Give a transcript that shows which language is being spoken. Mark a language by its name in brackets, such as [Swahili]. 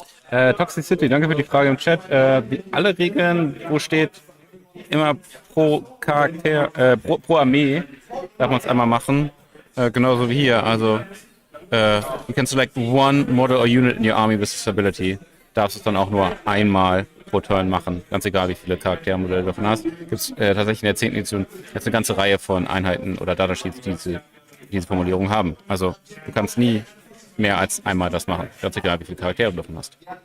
[German] Toxicity, danke für die Frage im Chat. Alle Regeln, wo steht immer pro Charakter, pro Armee, darf man es einmal machen. Genauso wie hier. [English] Also, you can select one model or unit in your army with this ability. [German] Darfst es dann auch nur einmal pro Turn machen. Ganz egal, wie viele Charaktermodelle du davon hast. Gibt es tatsächlich in der 10. Edition jetzt eine ganze Reihe von Einheiten oder Datasheets, die diese Formulierung haben. Also, du kannst nie mehr als einmal das machen. Ganz egal, wie viele Charaktere du davon hast.